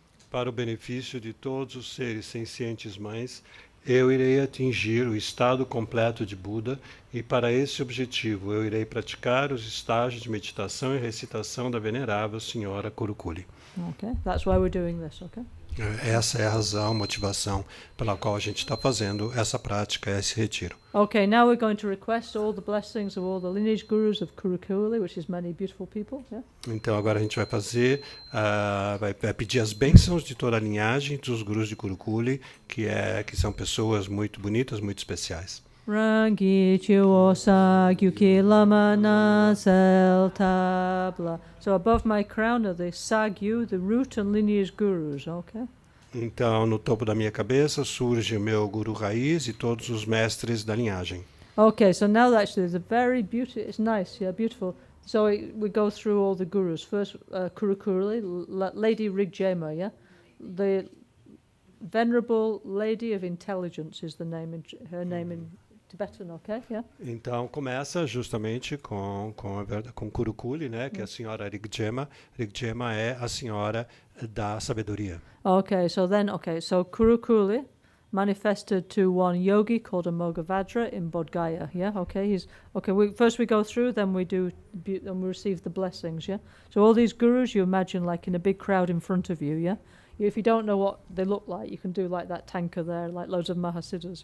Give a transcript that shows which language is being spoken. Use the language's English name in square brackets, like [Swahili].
[Portuguese] Para o benefício de todos os seres sencientes mães, eu irei atingir o estado completo de Buda e para esse objetivo eu irei praticar os estágios de meditação e recitação da venerável Senhora Kurukulle. [English] Okay, that's why we're doing this, okay? [Portuguese] Essa é a razão, motivação pela qual a gente está fazendo essa prática, esse retiro. [English] Okay, now we're going to request all the blessings of all the lineage gurus of Kurukulle, which is many beautiful people. Yeah? [Portuguese] Então agora a gente vai fazer, vai pedir as bênçãos de toda a linhagem dos gurus de Kurukulle, que são pessoas muito bonitas, muito especiais. [Tibetan] Rangi chiwo sa gyuki lama na sel tabla. [English] So above my crown are the Sagyu, the root and lineage gurus, okay? [Portuguese] Então, no topo da minha cabeça surge o meu guru raiz e todos os mestres da linhagem. [English] Okay, so now actually there's a very beautiful, it's nice, yeah, beautiful. So we go through all the gurus. First, Kurukulle, Lady Rigjema, yeah? The Venerable Lady of Intelligence is the name, her name in Tibetan, okay, yeah? [Portuguese] Então, começa justamente com Kurukulle, né, que é a senhora Rigjema. Rigjema é a senhora da sabedoria. [English] Okay, so Kurukulle manifested to one yogi called Amoghavajra in Bodh Gaya. Yeah, okay. First we go through, then we receive the blessings. Yeah. So all these gurus you imagine like in a big crowd in front of you. Yeah. If you don't know what they look like, you can do like that tanka there, like loads of Mahasiddhas.